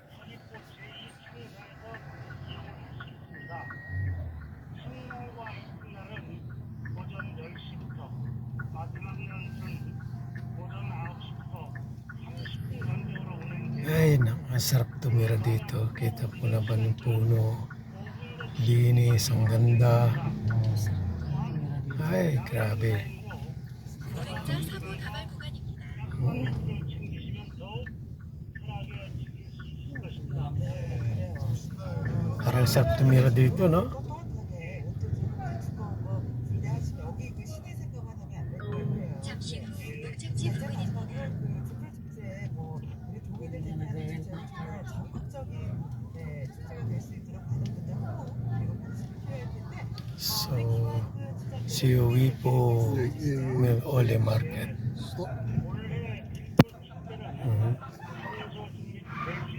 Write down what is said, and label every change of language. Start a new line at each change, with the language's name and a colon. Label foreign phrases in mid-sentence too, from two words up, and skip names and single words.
Filipino: Ay, nakasarap tumira dito. Kita po naman yung puno. Linis, ang ganda. Ay, grabe.
Korean: 보행자 사고 다발 구간입니다.
Filipino: Parang sarap tumira dito, no?
Korean: 잠시 후 목적지 부근입니다.
Filipino: So, COE po Ole Market.